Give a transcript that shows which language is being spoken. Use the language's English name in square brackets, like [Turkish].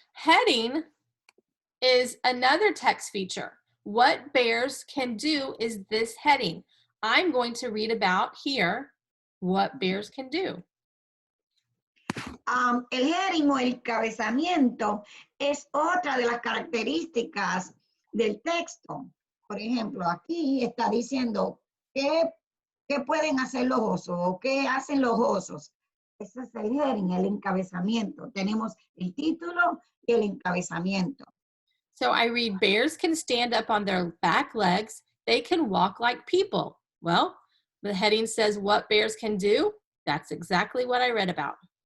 [English] Heading is another text feature. What bears can do is this heading. I'm going to read about here what bears can do. [Spanish] El heading o el encabezamiento es otra de las características del texto. Por ejemplo, aquí está diciendo qué pueden hacer los osos o qué hacen los osos. Ese es el heading, el encabezamiento. Tenemos el título y el encabezamiento. [English] So I read, bears can stand up on their back legs. They can walk like people. Well, the heading says what bears can do. That's exactly what I read about.